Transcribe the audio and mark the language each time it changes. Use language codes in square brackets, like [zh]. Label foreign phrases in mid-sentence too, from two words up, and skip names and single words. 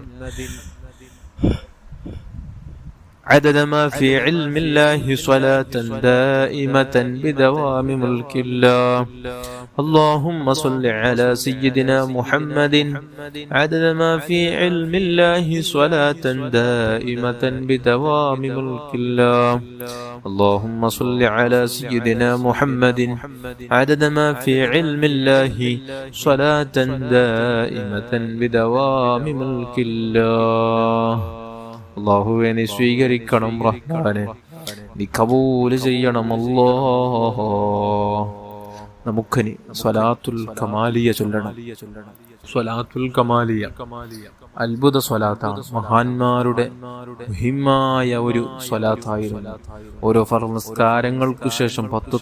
[ar] عدد ما في علم الله صلاة دائمة بدوام ملك الله اللهم صل على سيدنا محمد عدد ما في علم الله صلاة دائمة بدوام ملك الله اللهم صل على سيدنا محمد عدد ما في علم الله صلاة دائمة بدوام ملك الله [ml] അല്ലാഹുവേ നീ സ്വീകരിക്കണം റഹ്മാനേ നീ കബൂൽ ചെയ്യണം അല്ലാഹ് നമുക്കിനി സ്വലാത്തുൽ കമാലിയ ചൊല്ലണം സ്വലാത്തുൽ കമാലിയ അത്ഭുത സ്വലാത്താണ് മഹാന്മാരുടെ മുഹിമ്മായ ഒരു സ്വലാത്തായിരുന്നു ഓരോ ഫർള് നിസ്കാരങ്ങൾക്ക് ശേഷം 10